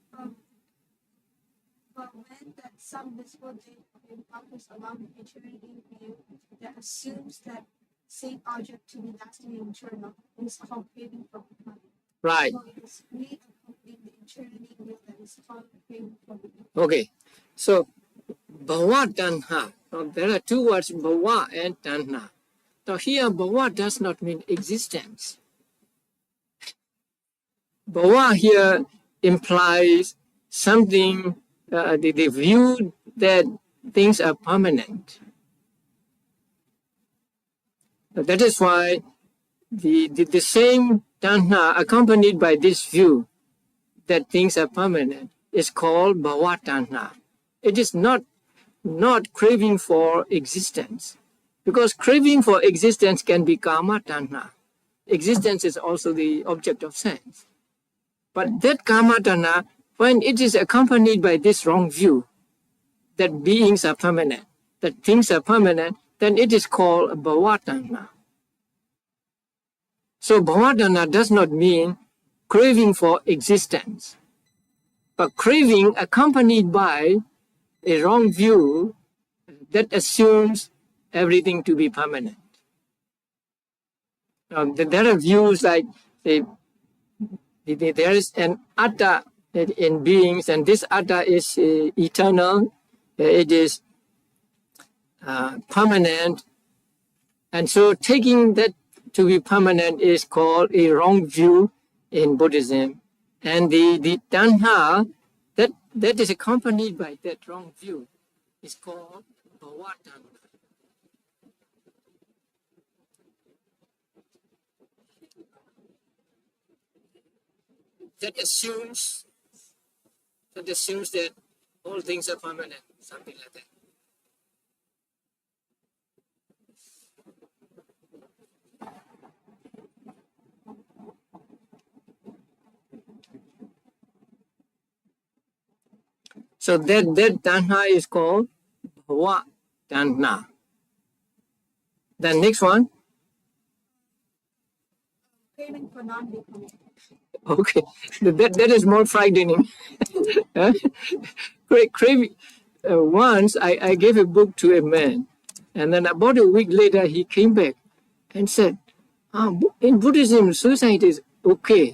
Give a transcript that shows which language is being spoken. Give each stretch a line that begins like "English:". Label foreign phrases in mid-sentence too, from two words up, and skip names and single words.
English: but when that some visible data encompass along the eternity view that assumes that same object to be lasting and eternal is called craving for becoming. right? So it is we accompanying the eternity view that is called craving for becoming. Okay, so
Pali: bhava tanha.
English: Now, there are two words, bhava and tanha. Now here, bhava does not mean existence. Bhava here implies something, the view that things are permanent. That is why the same tanha accompanied by this view that things are permanent is called
Pali: bhava tanha.
English: It is not craving for existence, because craving for existence can be
Pali: kama tanha.
English: Existence is also the object of sense. But that
Pali: kama tanha,
English: when it is accompanied by this wrong view that beings are permanent, that things are permanent, then it is called
Pali: bhava tanha.
English: So
Pali: bhava tanha
English: does not mean craving for existence, but craving accompanied by a wrong view that assumes everything to be permanent. There are views like there is an atta in beings, and this atta is eternal, it is permanent, and so taking that to be permanent is called a wrong view in Buddhism, and the tanha that is accompanied by that wrong view is called
Pali: bhava tanha.
English: That assumes that all things are permanent, something like that. So that tanha is called
Pali: bhava tanha.
English: The next one. Craving for non-becoming. Okay, that is more frightening. Craving. Once I gave a book to a man, and then about a week later he came back and said, in Buddhism, suicide is okay.